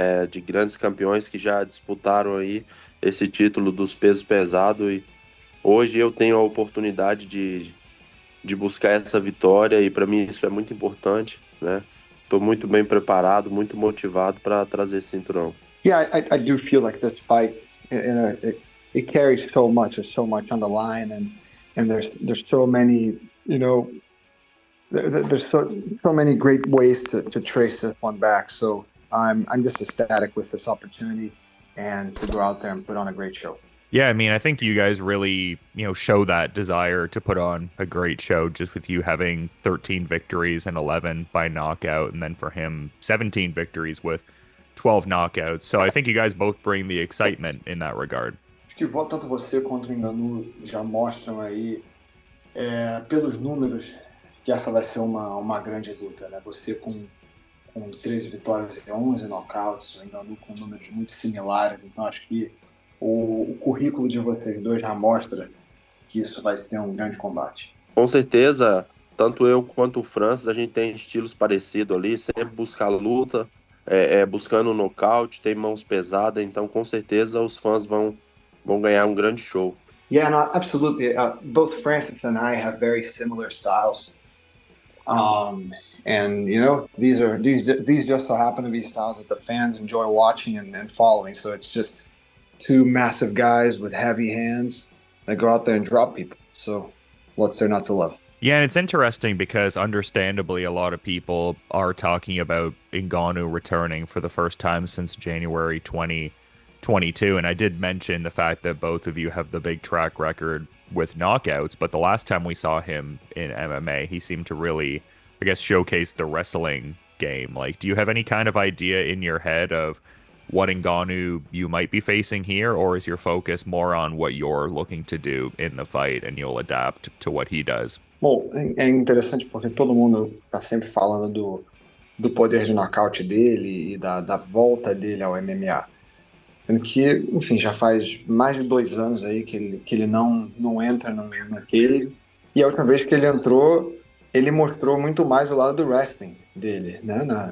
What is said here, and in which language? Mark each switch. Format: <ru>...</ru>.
<pt>De grandes campeões que já disputaram aí esse título dos pesos pesados, e hoje eu tenho a oportunidade de buscar essa vitória, e para mim isso é muito importante, né? Estou muito bem preparado, muito motivado para trazer esse cinturão.</pt> <en>Yeah, I do feel like this fight, it carries so much. There's so much on the line, and there's so many, there's so many great ways to trace this one back. So I'm just ecstatic with this opportunity and to go out there and put on a great show. Yeah, I mean, I think you guys really, show that desire to put on a great show just with you having 13 victories and 11 by knockout, and then for him, 17 victories with 12 knockouts. So I think you guys both bring the excitement in that regard.</en> <pt>Acho que tanto você quanto o Ngannou já mostram aí, pelos números, que essa vai ser uma grande luta, né? Você com 13 vitórias e 11 knockouts, o Ngannou com números muito similares, então acho que o currículo de vocês dois já mostra que isso vai ser um grande combate. Com certeza, tanto eu quanto o Francis, a gente tem estilos parecidos ali, sempre buscar luta, buscando o nocaute, tem mãos pesadas, então com certeza os fãs vão ganhar um grande show.</pt> <en>Yeah, no, absolutely. Both Francis and I have very similar styles. And these just so happen to be styles that the fans enjoy watching and following. So it's just two massive guys with heavy hands that go out there and drop people. So what's there not to love? Yeah, and it's interesting because understandably, a lot of people are talking about Ngannou returning for the first time since January 2022. And I did mention the fact that both of you have the big track record with knockouts, but the last time we saw him in MMA, he seemed to really, I guess, showcase the wrestling game. Like, do you have any kind of idea in your head of what Ngannou you might be facing here, or is your focus more on what you're looking to do in the fight and you'll adapt to what he does?</en> <pt>Bom, é interessante porque todo mundo está sempre falando do poder de nocaute dele e da volta dele ao MMA. Sendo que, enfim, já faz mais de 2 anos aí que ele não entra naquele. E a última vez que ele entrou, ele mostrou muito mais o lado do wrestling dele, né?</pt>